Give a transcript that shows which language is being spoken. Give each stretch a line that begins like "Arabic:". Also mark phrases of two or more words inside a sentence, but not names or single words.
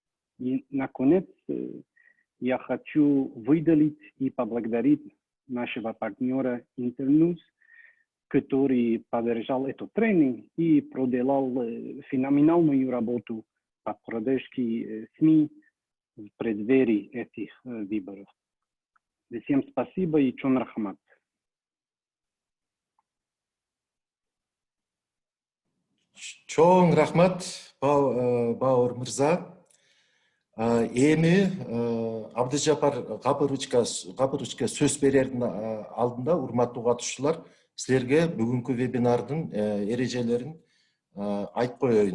Russian: И, наконец, я хочу выделить и поблагодарить нашего партнера Интерньюз, который поддержал этот тренинг и проделал феноменальную работу по поддержке СМИ в преддверии этих выборов. Всем спасибо и
Kyrgyz: чон рахмат. Чоң рахмат, Бауыр мырза. Эми Абдыжапар Капыровичке сөз берердин алдында, урматтуу катышуучулар, силерге бүгүнкү вебинардын эрежелерин айтып коеюн.